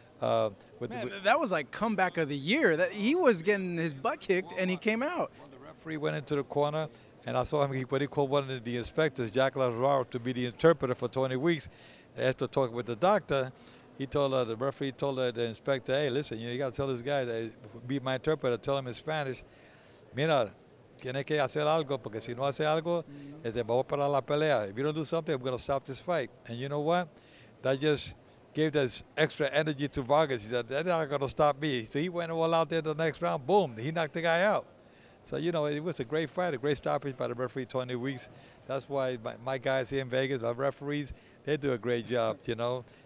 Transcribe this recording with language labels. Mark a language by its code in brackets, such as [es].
[en] That was like comeback of the year. That he was getting his butt kicked, and he came out. When the referee went into the corner, and I saw him, what he called one of the inspectors, Jack Lazaro, to be the interpreter for 20 weeks. After talking with the doctor, he told the referee told the inspector, hey, listen, you got to tell this guy that be my interpreter. Tell him in Spanish, [es] mira, tiene que hacer algo, porque si no hace algo, vamos para la pelea. [en] If you don't do something, I'm going to stop this fight. And you know what? That just gave this extra energy to Vargas. He said, they're not going to stop me. So he went all out there the next round. Boom, he knocked the guy out. So, you know, it was a great fight, a great stoppage by the referee, 20 weeks. That's why my guys here in Vegas, our referees, they do a great job, you know.